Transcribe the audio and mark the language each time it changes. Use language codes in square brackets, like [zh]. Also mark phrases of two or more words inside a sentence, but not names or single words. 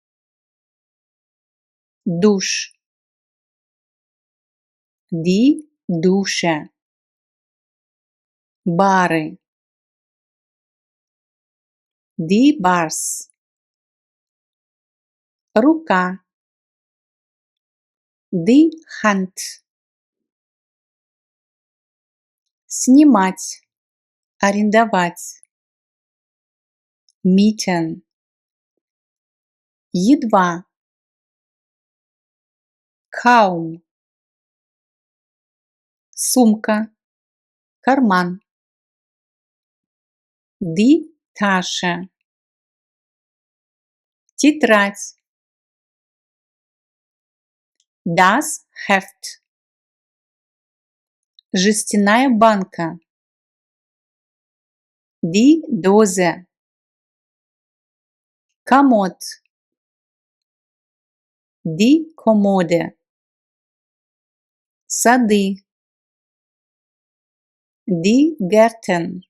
[de] Душ. Die Dusche. Бары. Die Bars. Рука. Die Hand. [ru] Снимать, арендовать. Mieten. Едва. Kaum. Сумка. Карман. [de] Die Tasche. Тетрадь. Das Heft. [ru] Жестяная банка. [de] Die Dose. Комод. Die Kommode. Сады. Die Gärten.